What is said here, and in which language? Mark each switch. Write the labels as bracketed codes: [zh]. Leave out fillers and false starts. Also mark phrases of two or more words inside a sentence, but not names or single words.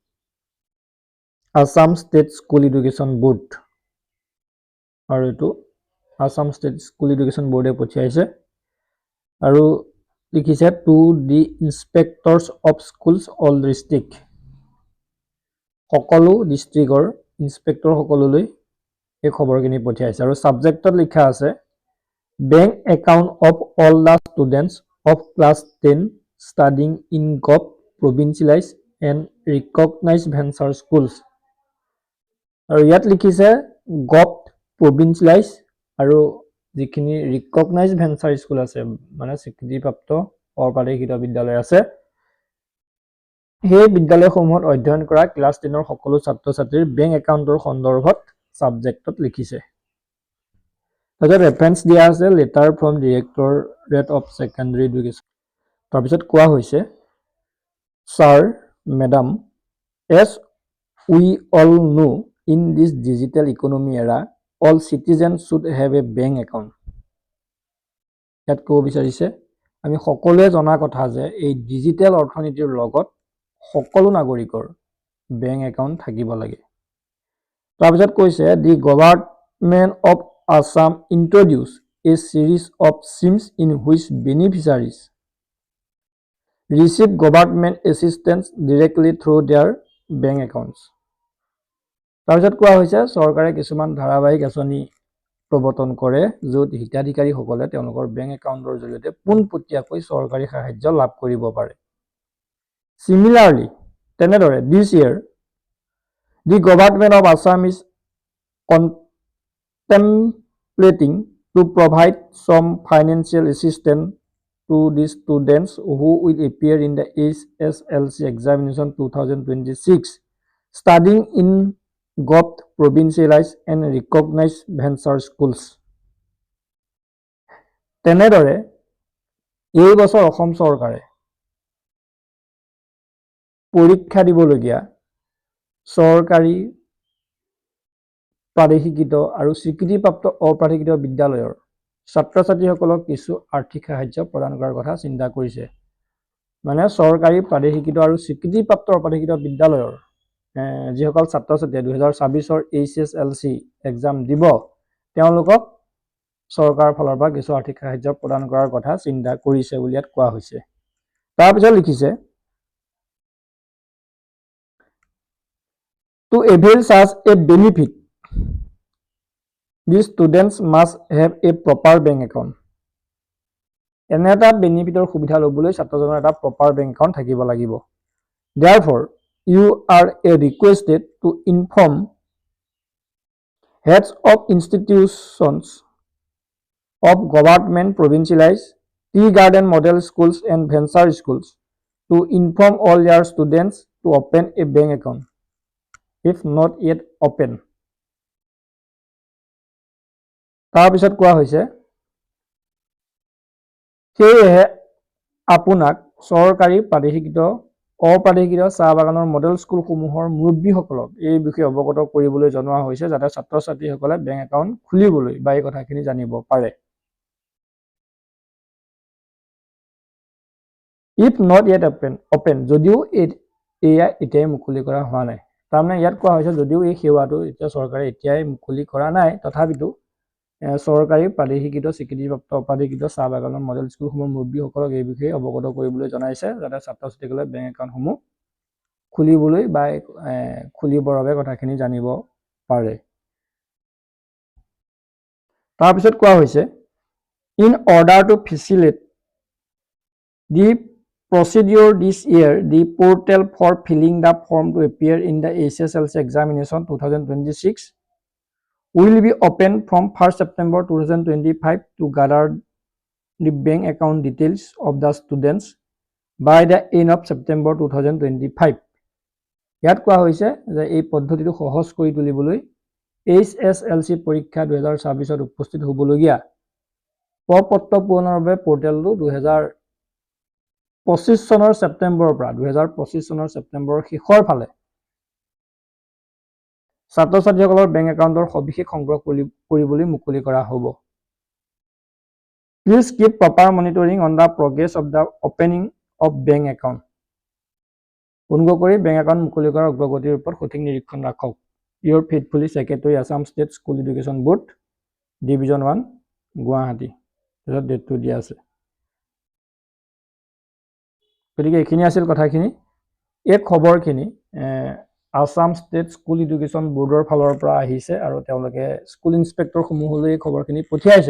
[as] আসাম ষ্টেট স্কুল এডুকেশ্যন বোৰ্ড আৰু এটো আসাম ষ্টেট স্কুল এডুকেশ্যন বোৰ্ডে পঠিয়াইছে আৰু লিখিছে [en] to the inspectors of schools all district [as] সকলো ডিস্ট্ৰিক্টৰ ইনস্পেক্টৰ সকললৈ এই খবৰখিনি পঠিয়াইছে আৰু সাবজেক্টত লিখা আছে [en] bank account of all the students of class 10 studying in gov provincialized and recognized venture schools [as] আৰু ইয়াত লিখিছে [en] gov provincialized [as] আৰু যিখিনি [en] recognized venture school [as] আছে মানে স্বীকৃতিপ্ৰাপ্ত অপ্ৰাদেশিকৃত বিদ্যালয় আছে সেই বিদ্যালয়সমূহত অধ্যয়ন কৰা ক্লাছ 10 ৰ সকলো ছাত্ৰ-ছাত্ৰীৰ বেংক একাউণ্টৰ সন্দৰ্ভত সাবজেক্টত লিখিছে তাতে ৰেফাৰেন্স দিয়া আছে [en] letter from directorate of secondary education [as] তাৰপিছত কোৱা হৈছে [en] Sir, Madam, as we all know, in this digital economy era, all citizens should have a bank account. [as] ইয়াত ক'ব বিচাৰিছে আমি সকলোৱে জনা কথা যে এই ডিজিটেল অৰ্থনীতিৰ লগত সকলো নাগৰিকৰ বেংক একাউণ্ট থাকিব লাগে তাৰপিছত কৈছে [en] the government of Assam introduced a series of schemes in which beneficiaries receive government assistance directly through their bank accounts. [as] তাৰপিছত কোৱা হৈছে চৰকাৰে কিছুমান ধাৰাবাহিক আঁচনি প্ৰৱৰ্তন কৰে য'ত হিতাধিকাৰীসকলে তেওঁলোকৰ বেংক একাউণ্টৰ জৰিয়তে পোনপটীয়াকৈ চৰকাৰী সাহায্য লাভ কৰিব পাৰে Similarly, তেনেদৰে [en] this year the government of Assam is contemplating to provide some financial assistance to the students who will appear in the SSLC examination 2026 studying in gov provincialized and recognized venture schools [as] তেনেদৰে এই বছৰ অসম চৰকাৰে পৰীক্ষা দিবলগীয়া চৰকাৰী প্ৰাদেশিকৃত আৰু স্বীকৃতিপ্ৰাপ্ত অপ্ৰাদেশিকৃত বিদ্যালয়ৰ ছাত্ৰ-ছাত্ৰীসকলক কিছু আৰ্থিক সাহায্য প্ৰদান কৰাৰ কথা চিন্তা কৰিছে মানে চৰকাৰী প্ৰাদেশিকৃত আৰু স্বীকৃতিপ্ৰাপ্ত অপ্ৰাদেশিকৃত বিদ্যালয়ৰ যিসকল ছাত্ৰ-ছাত্ৰীয়ে 2026 ৰ HSLC এক্সাম দিব তেওঁলোকক চৰকাৰৰ ফালৰ পৰা কিছু আৰ্থিক সাহায্য প্ৰদান কৰাৰ কথা চিন্তা কৰিছে বুলি ইয়াত কোৱা হৈছে তাৰপিছত লিখিছে [en] to avail such a benefit the students must have a proper bank account [as] এনে এটা বেনিফিটৰ সুবিধা লবলৈ ছাত্ৰজনৰ এটা প্ৰপাৰ বেংক একাউণ্ট থাকিব লাগিব [en] therefore you are requested to inform heads of institutions of government provincialized tea garden model schools and venture schools to inform all their students to open a bank account if not yet open [as] তাৰপিছত কোৱা হৈছে সেয়ে আপোনাক চৰকাৰী প্ৰাদেশিকৃত অপ্ৰাদেশিকৃত চাহ বাগানৰ মডেল স্কুলসমূহৰ মুৰব্বীসকলক এই বিষয়ে অৱগত কৰিবলৈ জনোৱা হৈছে যাতে ছাত্ৰ-ছাত্ৰীসকলে বেংক একাউণ্ট খুলিবলৈ বা এই কথাখিনি জানিব পাৰে [en] if not yet open [as] যদিও এয়া এতিয়াই মুকলি কৰা হোৱা নাই তাৰমানে ইয়াত কোৱা হৈছে যদিও এই সেৱাটো এতিয়া চৰকাৰে এতিয়াই মুকলি কৰা নাই তথাপিতো চৰকাৰী প্ৰাদেশিকৃত স্বীকৃতিপ্ৰাপ্ত অপ্ৰাদেশিকৃত চাহ বাগানৰ মডেল স্কুলসমূহৰ মুৰব্বীসকলক এই বিষয়ে অৱগত কৰিবলৈ জনাইছে যাতে ছাত্ৰ-ছাত্ৰীসকলে বেংক একাউণ্টসমূহ খুলিবলৈ বা খুলিবৰ বাবে কথাখিনি জানিব পাৰে তাৰপিছত কোৱা হৈছে [en] in order to facilitate the procedure this year the portal for filling the form to appear in the SSLC examination 2026 will be open from 1st September 2025 to gather the bank account details of the students by the end of September 2025 [as] ইয়াত কোৱা হৈছে যে এই পদ্ধতিটো সহজ কৰি তুলিবলৈ HSLC পৰীক্ষা 2026 উপস্থিত হ'বলগীয়া প্ৰপত্ৰ পূৰণৰ বাবে পৰ্টেলটো 2025 চনৰ ছেপ্টেম্বৰৰ পৰা 2025 চনৰ ছেপ্টেম্বৰৰ শেষৰ ফালে ছাত্ৰ ছাত্ৰীসকলৰ বেংক একাউণ্টৰ সবিশেষ সংগ্ৰহ কৰিবলৈ মুকলি কৰা হ'ব। [en] Please keep proper monitoring on the progress of the opening of bank account. [as] অনুগ্ৰহ কৰি বেংক একাউণ্ট মুকলি কৰাৰ অগ্ৰগতিৰ ওপৰত সঠিক নিৰীক্ষণ ৰাখক। [en] Your faithfully Secretary, Assam State School Education Board, Division 1, গুৱাহাটী। [as] তাৰপিছত ডেটটো দিয়া আছে। গতিকে এইখিনি আছিল কথাখিনি। এই খবৰখিনি আসাম ষ্টেট স্কুল এডুকেশ্যন বোৰ্ডৰ ফালৰ পৰা আহিছে আৰু তেওঁলোকে স্কুল ইনস্পেক্টৰ সমূহলৈ এই খবৰখিনি পঠিয়াইছে।